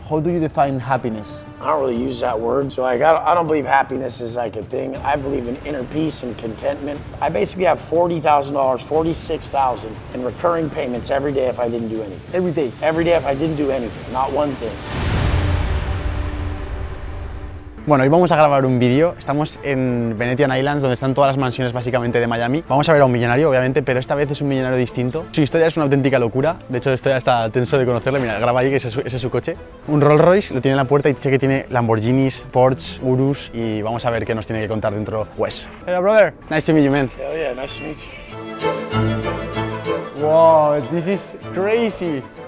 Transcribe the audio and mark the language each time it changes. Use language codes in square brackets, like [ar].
[en] How do you define happiness? I don't really use that word. So like, I don't believe happiness is like a thing. I believe in inner peace and contentment. I basically have $40,000, $46,000 in recurring payments every day if I didn't do anything. Every day? Every day if I didn't do anything, not one thing. [es] Bueno, hoy vamos a grabar un vídeo. Estamos en Venetian Islands, donde están todas las mansiones básicamente de Miami. Vamos a ver a un millonario, obviamente, pero esta vez es un millonario distinto. Su historia es una auténtica locura. De hecho, estoy hasta tenso de conocerle. Mira, graba ahí que ese es su coche. Un Rolls Royce, lo tiene en la puerta y dice que tiene Lamborghinis, Porsche, Urus, y vamos a ver qué nos tiene que contar dentro Wes. [en] Hey, brother. Nice to meet you, man. Hell yeah, nice to meet you. Wow, this is crazy.